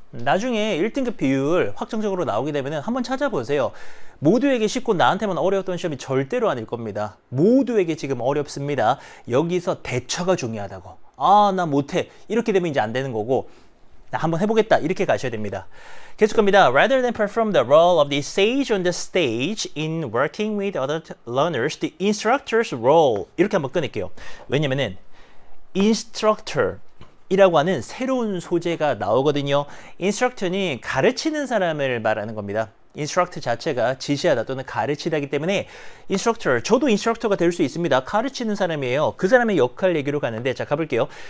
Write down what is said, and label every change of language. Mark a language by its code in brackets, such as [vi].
[ko] 나중에 1등급 비율 확정적으로 나오게 되면 한번 찾아보세요. 모두에게 쉽고 나한테만 어려웠던 시험이 절대로 아닐 겁니다. 모두에게 지금 어렵습니다. 여기서 대처가 중요하다고. 나 못해. 이렇게 되면 이제 안 되는 거고 나 한번 해보겠다. 이렇게 가셔야 됩니다. 계속 갑니다. [en] Rather than perform the role of the sage on the stage in working with other learners, the instructor's role. [ko] 이렇게 한번 끊을게요. 왜냐면은 instructor 이라고 하는 새로운 소재가 나오거든요. 인스트럭터는 가르치는 사람을 말하는 겁니다. 인스트럭터 자체가 지시하다 또는 가르치다기 때문에 인스트럭터, 저도 인스트럭터가 될 수 있습니다. 가르치는 사람이에요. 그 사람의 역할 얘기로 가는데 자 가볼게요.